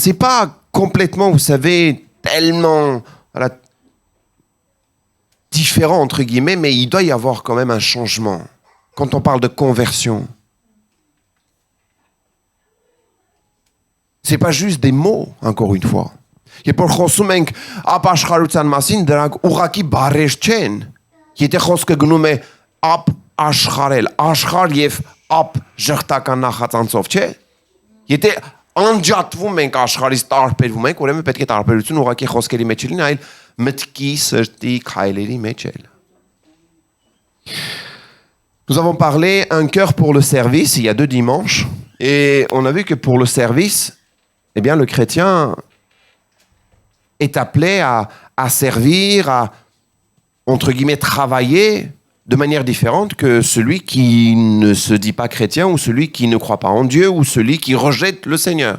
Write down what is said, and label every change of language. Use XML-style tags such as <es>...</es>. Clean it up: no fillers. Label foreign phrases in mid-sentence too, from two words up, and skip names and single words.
<fr>C'est pas complètement, vous savez, tellement différent, entre guillemets, mais il doit y avoir quand même un changement. Quand on parle de conversion, c'est pas juste des mots, encore une fois.</fr> <hy>Երբ որ խոսում ենք ապաշխարության մասին, դրանք ուղղակի բառեր չեն։ Եթե խոսքը գնում է ապաշխարել, աշխարհ եւ ապ ժխտական նախածանցով, չէ՞։ Եթե անջատվում ենք աշխարհից, տարբերվում ենք, ուրեմն պետք է տարբերություն ուղղակի խոսքերի մեջ լինի, այլ մտքի, սրտի, քայլերի մեջ էլ։</hy> <fr>Nous avons parlé un cœur pour le service il y a 2 dimanches et on a vu que pour le service, eh bien le chrétien est appelé à servir, à, entre guillemets, travailler de manière différente que celui qui ne se dit pas chrétien ou celui qui ne croit pas en Dieu ou celui qui rejette le Seigneur.</fr>